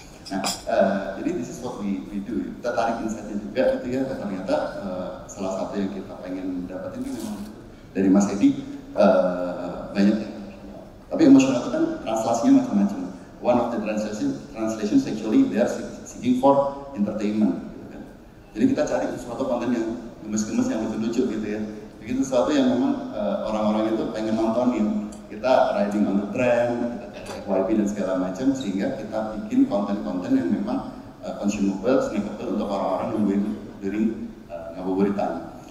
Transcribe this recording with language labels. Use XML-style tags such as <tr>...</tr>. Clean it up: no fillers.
<id>Nah, jadi</id> <en>this is what we do.</en> <id>Kita tarik insight-nya juga gitu ya. Ternyata salah satu yang kita pengen dapetin itu memang dari Mas Edi banyak yang emosional. Tapi emosional itu kan translasinya macam-macam.</id> <en>One of the translations actually they are seeking for entertainment.</en> <id>Gitu kan. Jadi kita cari sesuatu konten yang gemes-gemes yang lucu-lucu gitu ya. Begitu sesuatu yang memang orang-orang itu pengen nontonin. Kita</id> <en>riding on the trend,</en> <id>kita FYP dan segala macam sehingga kita bikin konten-konten yang memang consumable, snackable untuk orang-orang nungguin during ngabuburitan.</id>